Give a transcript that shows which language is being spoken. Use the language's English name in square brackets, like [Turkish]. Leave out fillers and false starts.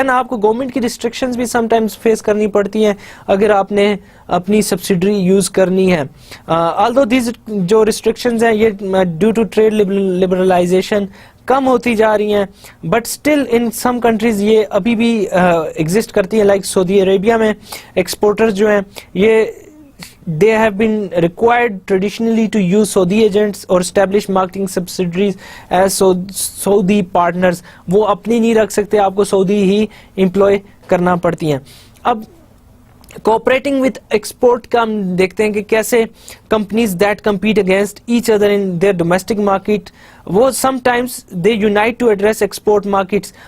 [Urdu] دین آپ کو گورنمنٹ کی ریسٹرکشنز بھی سم ٹائمز فیس کرنی پڑتی ہیں اگر آپ نے اپنی سبسڈری یوز کرنی ہے. آلدو دیز جو ریسٹرکشنز ہیں یہ ڈیو ٹو ٹریڈ لبرلائزیشن کم ہوتی جا رہی ہیں, but still in some countries یہ ابھی بھی ایگزسٹ کرتی ہیں. لائک سعودی عربیہ میں ایکسپورٹرز جو ہیں یہ [English] they have been required traditionally to use Saudi agents or establish marketing subsidiaries as Saudi partners. [Urdu] وہ اپنی نہیں رکھ سکتے, آپ کو سعودی ہی امپلوائے کرنا پڑتی ہیں. اب کوآپریٹنگ وتھ ایکسپورٹ کا ہم دیکھتے ہیں کہ کیسے companies [English] that compete against each other in their domestic market, [Urdu] وہ some times they unite to address export markets.